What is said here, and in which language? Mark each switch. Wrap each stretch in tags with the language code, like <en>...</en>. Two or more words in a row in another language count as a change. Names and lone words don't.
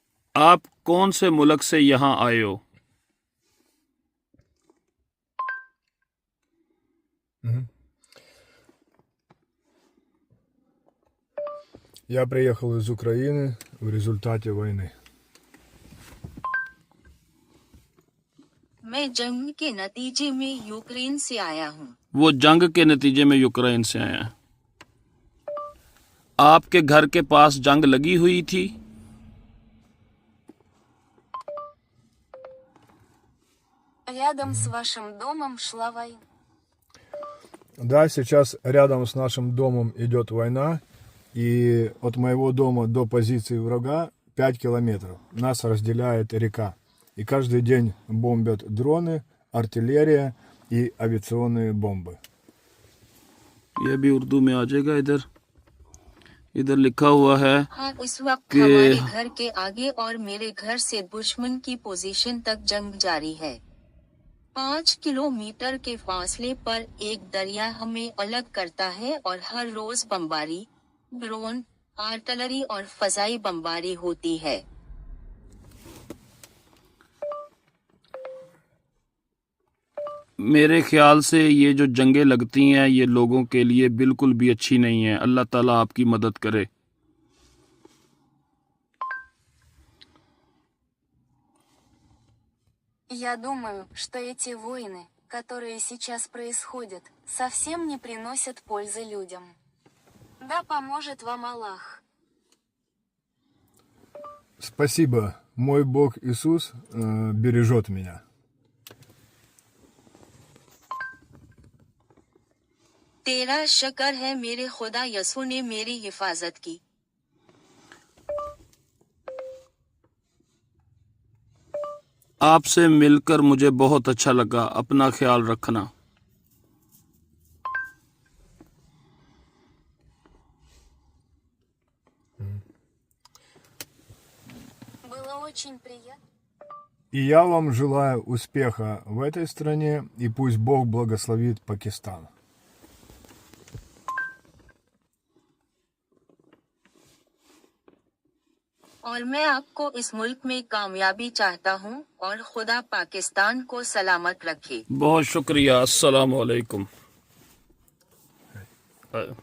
<ur>آپ کون سے ملک سے یہاں آئے ہو?</ur> <ru>Я приехал из Украины в результате войны.</ru> <ur>میں جنگ کے نتیجے میں یوکرین سے آیا ہوں. وہ جنگ کے نتیجے میں یوکرین سے آئے ہیں۔ آپ کے گھر کے پاس جنگ لگی ہوئی تھی?</ur> <ru>Рядом с вашим домом шла война. Да, сейчас рядом с нашим домом идет война, и от моего дома до позиции врага 5 километров. Нас разделяет река. И каждый день бомбят дроны, артиллерия и авиационные бомбы.</ru> <ur>یہ بھی اردو میں آ جائے گا۔ ادھر لکھا ہوا ہے ہاں، اس وقت कि ہمارے گھر کے آگے اور میرے گھر سے دشمن کی پوزیشن تک جنگ جاری ہے. 5 کلومیٹر کے فاصلے پر ایک دریا ہمیں الگ کرتا ہے اور ہر روز بمباری، ڈرون، آرٹلری اور فضائی بمباری ہوتی ہے. میرے خیال سے یہ جو جنگیں لگتی ہیں یہ لوگوں کے لیے بالکل بھی اچھی نہیں ہے. اللہ تعالیٰ آپ کی مدد کرے.</ur> <ru>Я думаю, что эти войны, которые сейчас происходят, совсем не приносят пользы людям. Да поможет вам Аллах. Спасибо. Мой Бог Иисус бережет меня.</ru> <ur>تیرا شکر ہے میرے خدا یسوع نے میری حفاظت کی. آپ سے مل کر مجھے بہت اچھا لگا. اپنا خیال رکھنا.</ur> <ru>Было очень приятно. И я вам желаю успеха в этой стране, и пусть Бог благословит Пакистан.</ru> <ur>اور میں آپ کو اس ملک میں کامیابی چاہتا ہوں اور خدا پاکستان کو سلامت رکھے. بہت شکریہ۔ السلام علیکم.</ur>